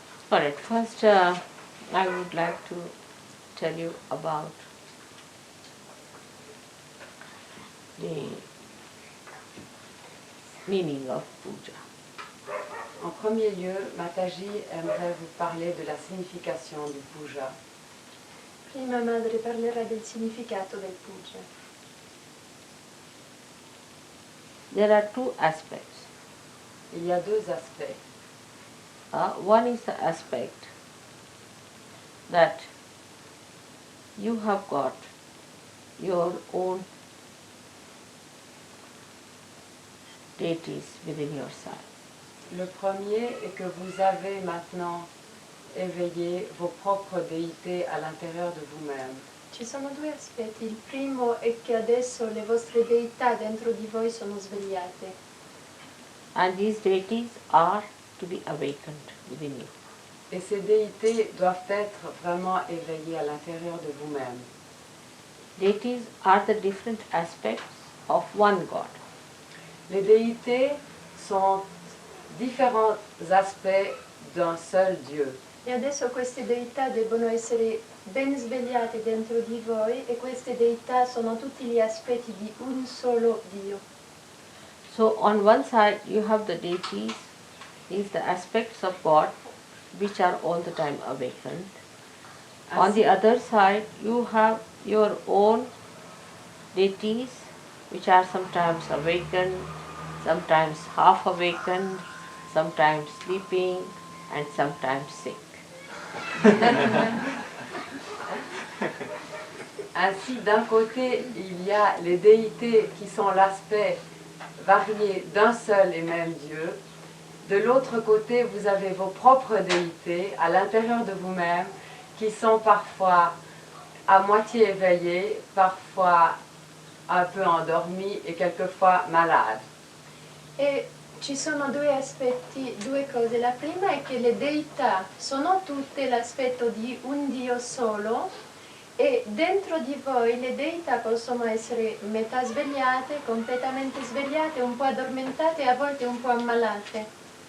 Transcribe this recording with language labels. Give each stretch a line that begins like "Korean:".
English: Alright, first I would like to tell you about the meaning of puja.
French: En premier lieu, Mataji aimerait vous parler de la signification du puja.
Italian: Prima madre parlerà del significato del puja.
English: There are two aspects.
French: Il y a deux aspects.
English: One is the aspect that you have got your own deities within yourself.
French: Le premier est que vous avez maintenant éveillé vos propres déités à l'intérieur de vous-même.
Italian: Ci sono due aspetti. Il primo è che adesso le vostre deità dentro di voi sono svegliate.
English: And these deities are to be awakened within you.
French: Et ces déités doivent être vraiment éveillées à l'intérieur de vous-même.
English: Deities are the different aspects of one God.
French: Les déités sont différents aspects d'un seul Dieu.
Italian: E adesso queste deità debbono essere ben svegliate dentro di voi e queste deità sono tutti gli aspetti di un solo Dio.
English: So on one side you have the deities, these the aspects of God which are all the time awakened. On the other side you have your own deities which are sometimes awakened, sometimes half awakened, sometimes sleeping and sometimes sick.
French: Ainsi, d'un côté, il y a les déités qui sont l'aspect varié d'un seul et même Dieu. De l'autre côté, vous avez vos propres déités à l'intérieur de vous-même qui sont parfois à moitié éveillés, parfois un peu endormis et quelquefois malades.
Italian: E ci sono due aspetti, due cose. La prima è che le deità sono tutte l'aspetto di un Dio solo e dentro di voi le deità possono essere metà svegliate, completamente svegliate, un po' addormentate e a volte un po' ammalate.